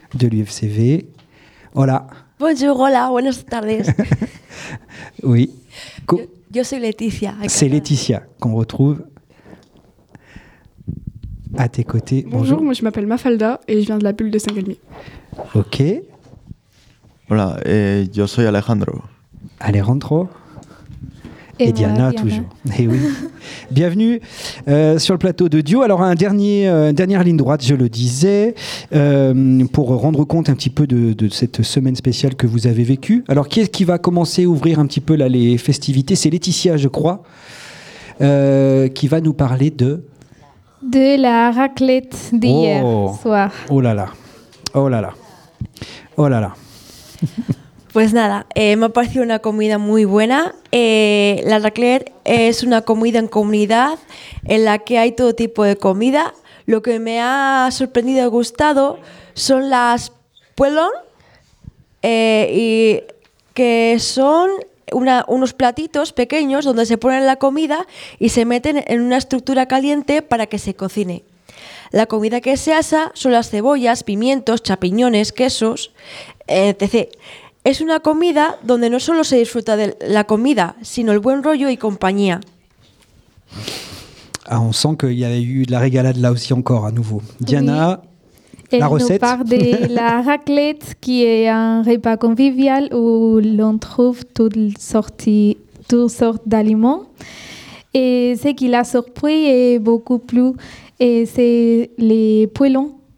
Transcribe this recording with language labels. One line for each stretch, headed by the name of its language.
French: De l'UFCV.
Spanish: Hola.
French: Bonjour,
Spanish: hola, buenas tardes.
French: Oui.
Spanish: Yo soy Laetitia.
French: C'est Laetitia qu'on retrouve à tes côtés. Bonjour, bonjour. Moi je m'appelle Mafalda et je viens de la bulle de Saint-Galmier. Ok.
Spanish: Hola,
French: et
Spanish: yo soy Alejandro.
French: Alejandro. Et Diana, toujours. Et oui. Bienvenue sur le plateau de Duo. Alors, une dernière ligne droite, je le disais, pour rendre compte un petit peu de cette semaine spéciale que vous avez vécue. Alors, qui est-ce qui va commencer à ouvrir un petit peu là, les festivités ? C'est Laetitia, je crois, qui va nous parler de... De la raclette d'hier soir. Oh là là. Oh là là. Oh là là.
Spanish: Pues nada, me ha parecido una comida muy buena. La raclette es una comida en comunidad en la que hay todo tipo de comida. Lo que me ha sorprendido y gustado son las poulon, y que son unos platitos pequeños donde se pone la comida y se meten en una estructura caliente para que se cocine. La comida que se asa son las cebollas, pimientos, champiñones, quesos, etc. Es una comida donde no solo se disfruta de la comida, sino el buen rollo y compañía.
French: Ah, on sent qu'il y avait eu de la régalade là aussi encore, à nouveau. Diana, oui. La Elle recette. Elle nous parle de la raclette, qui est un repas convivial où l'on trouve toutes sortes d'aliments. Et ce qui l'a surpris est beaucoup plus, et c'est les poulons.